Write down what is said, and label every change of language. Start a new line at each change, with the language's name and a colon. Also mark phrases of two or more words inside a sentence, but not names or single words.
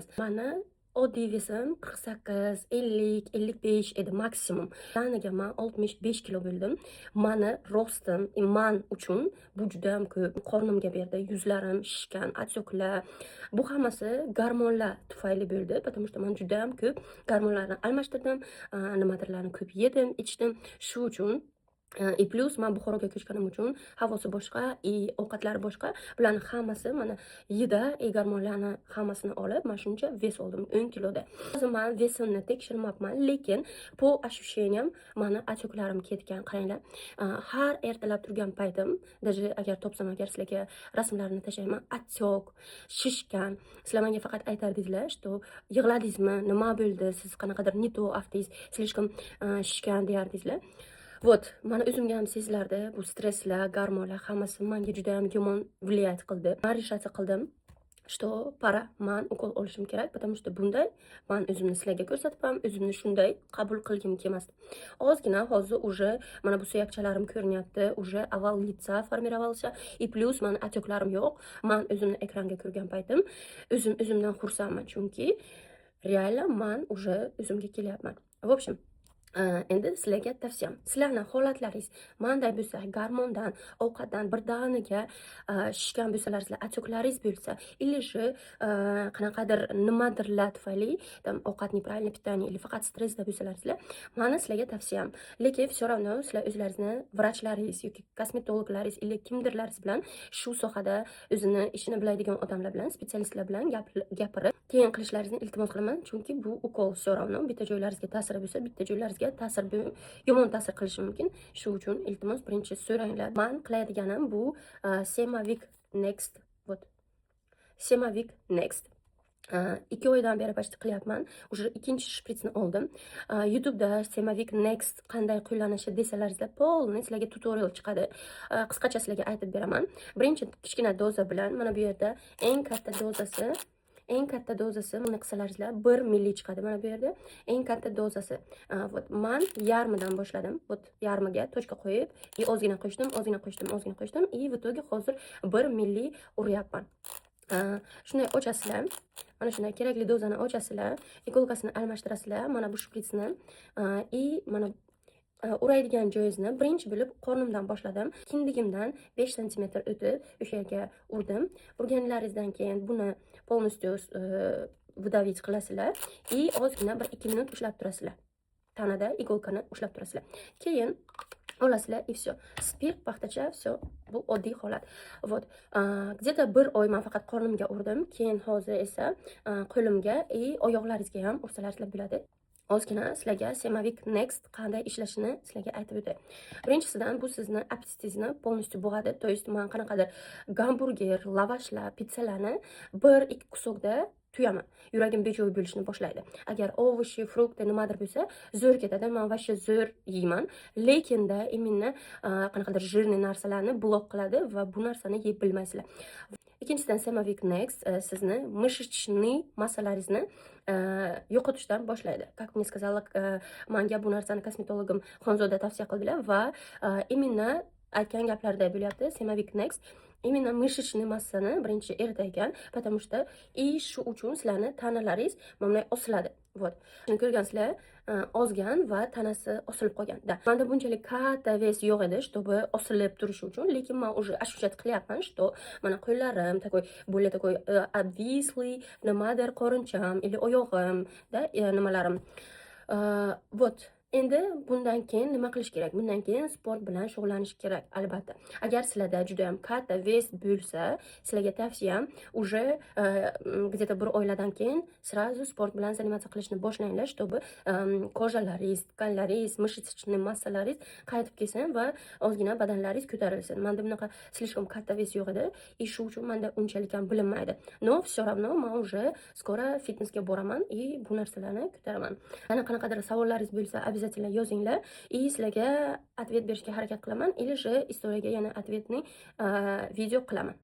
Uzbek: Mani oddiy vesim 48, 50, 55 edi maksimum. Taniga men 65 kilo bo'ldim. Mani rostim man uchun bu juda ham ko'p. Qornimga berdi, yuzlarim shishgan, отекlar. Bu hammasi gormonlar tufayli bo'ldi,
Russian: потому что
Uzbek: men juda ham ko'p gormonlarni almashtirdim, nimadirlarni ko'p yedim, ichdim. Shu uchun plus men Buxoroga ko'chganim uchun havosi boshqa, ovqatlari boshqa. Bularning hammasi mana yida gormonlarni hammasini olib, men shuncha ves oldim 10 kiloda. Hozir men vesimni tekshirmabman, lekin
Russian: по ощущениям
Uzbek: mani отекларым ketgan. Qaranglar, har ertalab turgan paytim, даже agar topsam agar sizlarga rasmlarini tashlayman, отек, shishgan. Sizlar menga faqat aytardingizlar, что yig'ladingizmi, nima bo'ldi, siz qanaqadir
Russian: не то
Uzbek: aftingiz, слишком shishgan deyardingizlar. Вот, mana o'zimga ham sezilardi, bu stresslar, gormonlar hammasi menga juda ham yomon влиять qildi. Men решаться qildim,
Russian: что пора,
Uzbek: men ukol olishim kerak,
Russian: потому что
Uzbek: bunday men o'zimni sizlarga ko'rsatib ham, o'zimni shunday qabul qilgim kelmasdi. Ozgina hozir уже mana bu suyakchalarim ko'rinyapti,
Russian: уже овал лица формировался, и плюс
Uzbek: mani отекларым yo'q. Men o'zimni ekranga ko'rgan paytim o'zimdan xursandman, chunki реально men уже o'zimga kelyapman.
Russian: В общем,
Uzbek: endi sizlarga tavsiyam, sizlarning holatlaringiz manday bo'lsa, gormondan, ovqatdan birdaniga shishgan bo'lsalar, sizlar отекларingiz bo'lsa, или же qanaqadir nimadirlar tufayli, ovqat
Russian: неправильное питание или
Uzbek: faqat stressda bo'lsalar, sizlar, mani sizlarga tavsiyam, lekin
Russian: все равно
Uzbek: sizlar o'zlaringizni vrachlaringiz yoki kosmetologlaringiz или kimdirlaringiz bilan shu sohada o'zini ishini biladigan odamlar bilan, specialistlar bilan gapirib keyin qilishlaringizni iltimos qilaman, chunki bu ukol
Russian: все равно
Uzbek: bitta joylaringizga ta'siri bo'lsa, bitta joylaringizga yomon ta'sir qilishi mumkin. Shu uchun iltimos birinchi so'ranglar. Men qiladiganim bu Semavik Next. Вот. Semavik Next. 2 oydan beri почти qilyapman. Уже ikkinchi shpritsni oldim. YouTube'da Semavik Next qanday qo'llanishi desalaringizlar, polni sizlarga tutorial chiqadi. Qisqacha sizlarga aytib beraman. Birinchi kichkina doza bilan, mana bu yerda eng katta dozasi buni qisalaringizlar 1 milli chiqadi. Mana bu yerda eng katta dozasi. Вот, men yarmidan boshladim. Вот, yarmiga tochka qo'yib, ozgina qo'shdim,
Russian: и в итоге
Uzbek: hozir 1 milli uryapman. Shunday ochasizlar. Mana shunday kerakli dozani ochasizlar, ikolkasini almashtirasizlar. Mana bu shpritsni, mana uraydigan joyingizni birinchi bo'lib qornimdan boshladim. Kindigimdan 5 cm o'tib o'sha yerga urdim. Urganlaringizdan keyin buni
Russian: полностью выдавить
Uzbek: qilasizlar и ozgina 1-2 minut ushlab turasizlar. Tanada ikolkani ushlab turasizlar. Keyin olasizlar
Russian: и все.
Uzbek: Spirt, paxtacha, все. Bu oddiy holat.
Russian: Вот. Где-то
Uzbek: 1 oy men faqat qornimga urdim. Keyin hozir esa qo'limga oyoqlaringizga ham ursalaringizlar bo'ladi. Ozgina sizlarga Semavik Next qanday ishlashini sizlarga aytib o'tay. Birinchisidan bu sizni appetitingizni полностью bo'g'adi.
Russian: То есть
Uzbek: men qanaqadir gamburger, lavashlar, pizzalarni 1-2 kusokda tuyaman. Yuragim bejoy bo'lishni boshlaydi. Agar ovoshi, frukti nimadir bo'lsa, zo'r ketadi. Men vashcha zo'r yeyman, lekinda именно qanaqadir jирный narsalarni blok qiladi va bu narsani yeb bilmaysizlar. Ikkinchidan Semavik Next sizni мышечный massalaringizni yo'qotishdan boshlaydi.
Russian: Как мне сказала,
Uzbek: menga bu narsani kosmetologim Xonzoda tavsiya qildilar va именно aytgan gaplarida bo'lyapti. Semavik Next
Russian: именно мышечный
Uzbek: massani birinchi eritaygan, потому что shu uchun sizlarni tanalaringiz mana osiladi. Вот. Shuni ko'rgansizlar, ozgan va tanasi osilib qolgan. Menda bunchalik katta ves yo'q edi, чтобы osilib turishi uchun, lekin men
Russian: уже ощущать
Uzbek: qilyapman, что mana qo'llarim
Russian: такой более такой обвислый,
Uzbek: nimadir qorincham или oyog'im, nimalarim. Вот. Endi bundan keyin nima qilish kerak? Bundan keyin sport bilan shug'ullanish kerak, albatta. Agar sizlarda juda ham katta ves bo'lsa, sizlarga tavsiyam
Russian: уже где-то
Uzbek: 1 oylardan keyin сразу sport bilan заниматься qilishni boshlanglar, чтобы kojalaringiz, tkanlaringiz, мышечный massalaringiz qaytib kelsin va ozgina badanlaringiz ko'tarilsin. Menda bunaqa слишком katta ves yo'q edi, shu uchun menda unchalik ham bilinmaydi.
Russian: Но все равно
Uzbek: men
Russian: уже скоро
Uzbek: fitnessga boraman и bu narsalarni ko'taraman. Yana qanaqadir savollaringiz bo'lsa, обязательно yozinglar. И sizlarga ответ berishga harakat qilaman.
Russian: Или же
Uzbek: istoriyaga yana ответный video qilaman.